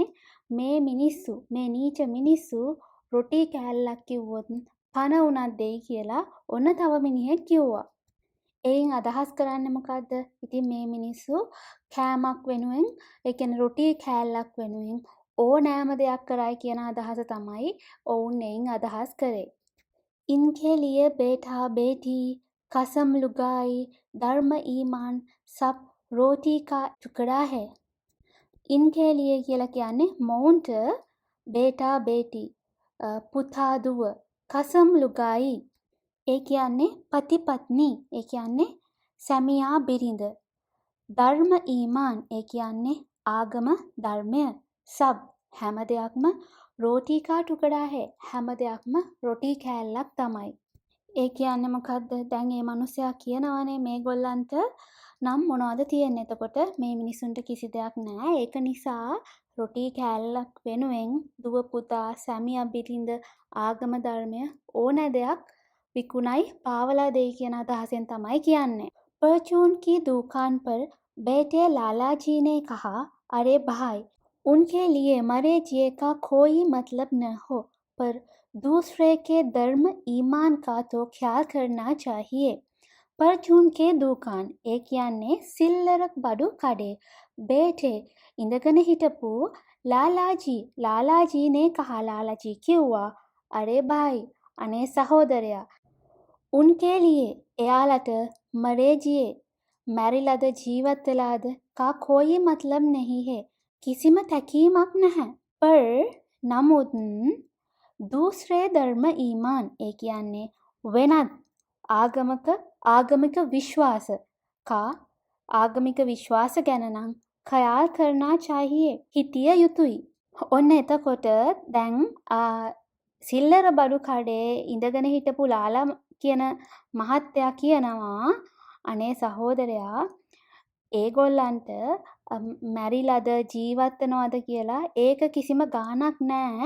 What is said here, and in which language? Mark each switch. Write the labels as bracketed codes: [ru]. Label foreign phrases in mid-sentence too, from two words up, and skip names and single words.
[si] මේ මිනිස්සු මේ නීච මිනිස්සු රොටි කෑල්ලක් කිව්වොත් පණ උනත් දෙයි කියලා ඔන්න තව මිනිහෙක් කිව්වා. එයින් අදහස් කරන්නේ මොකද්ද? ඉතින් මේ මිනිස්සු කෑමක් වෙනුවෙන් ඒ කියන්නේ රොටි කෑල්ලක් වෙනුවෙන් ඕනෑම දෙයක් කරයි කියන අදහස තමයි ඔවුන් එයින් අදහස් කරේ. [hi] इनके लिए बेटा बेटी कसम लुगाई धर्म ईमान सब रोटी का टुकड़ा है. इनके लिए [si] කියලා කියන්නේ මොවුන්ට [hi] बेटा बेटी [si] පුතා දුව [hi] खसम लुगाई [si] ඒ කියන්නේ [hi] पति पत्नी [si] ඒ කියන්නේ සැමියා බිරිඳ [hi] धर्म ईमान [si] ඒ කියන්නේ ආගම ධර්මය සබ් හැම දෙයක්ම [hi] रोटी का टुकड़ा है [si] හැම දෙයක්ම රොටි කෑල්ලක් තමයි ඒ කියන්නේ මොකද්ද දැන් මේ මිනිසයා කියනවානේ මේගොල්ලන්ට නම් මොනවද තියෙන්නේ එතකොට මේ මිනිසුන්ට කිසි දෙයක් නැහැ ඒක නිසා රොටි කෑල්ලක් වෙනුවෙන් දුව පුතා සැමියා බිරිඳ ආගම ධර්මය ඕන දෙයක් විකුණයි පාවලා දෙයි කියන අදහසෙන් තමයි කියන්නේ. [hi] परचून की दुकान पर बैठे लाला जी ने कहा, अरे भाई उनके लिए मरे जिए का कोई मतलब न हो पर दूसरे के धर्म ईमान का तो ख्याल करना चाहिए. परचून के दुकान [si] ඒ කියන්නේ සිල්ලරක් බඩු කඩේ [hi] बैठे [si] ඉඳගෙන හිටපු [hi] लालाजी ने कहा लालाजी කිව්වා अरे भाई [si] අනේ සහෝදරයා [hi] उनके लिए එයාලට मरे जिए [si] මැරිලාද ජීවත් වෙලාද [hi] का कोई मतलब नहीं है [si] කිසිම තැකීමක් නැහැ [hi] पर නමුත් दूसरे धर्म ईमान [si] ඒ කියන්නේ වෙනත් ආගමික විශ්වාස का ආගමික විශ්වාස ගැන නම් [hi] ख्याल करना चाहिए [si] හිතිය යුතුයි. ඔන්න එතකොට දැන් සිල්ලර බඩු කඩේ ඉඳගෙන හිටපු කියන මහත්තයා කියනවා අනේ සහෝදරයා ඒගොල්ලන්ට මැරිලාද ජීවත් වෙනවද කියලා ඒක කිසිම ගාණක් නෑ.